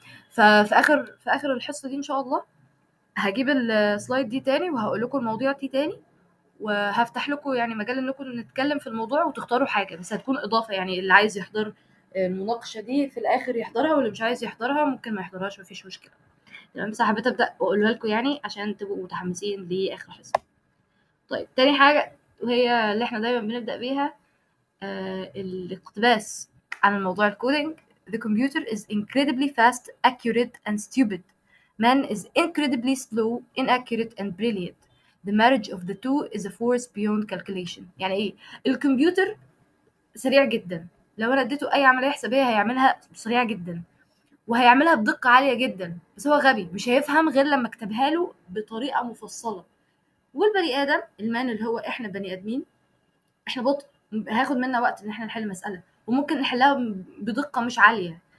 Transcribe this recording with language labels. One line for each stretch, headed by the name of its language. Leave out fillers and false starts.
Arabic: ففي اخر الحصة دي ان شاء الله هجيب السلايد دي تاني وهقول لكم المواضيع دي تاني، وهفتح لكم يعني مجال انكم نتكلم في الموضوع وتختاروا حاجه، بس هتكون اضافه يعني، اللي عايز يحضر المناقشه دي في الاخر يحضرها، واللي مش عايز يحضرها ممكن ما يحضرهاش، مفيش مشكله. تمام، بس حبيت ابدا واقولها لكم يعني عشان تبقوا متحمسين لاخر حصه. طيب، تاني حاجه وهي اللي احنا دايما بنبدا بيها، الاقتباس عن الموضوع الكودينج.
English: The computer is incredibly fast, accurate and stupid. Man is incredibly slow, inaccurate and brilliant. The marriage of the two is a force beyond calculation.
Arabic: يعني ايه؟ الكمبيوتر سريع جدا، لو انا اديته اي عمليه حسابيه هيعملها سريعه جدا، وهيعملها بدقه عاليه جدا، بس هو غبي مش هيفهم غير لما اكتبها له بطريقه مفصله. والبني ادم المان اللي هو احنا بني ادمين، احنا بطء، هياخد منا وقت ان احنا نحل مسألة، وممكن نحلها بدقة مش عالية.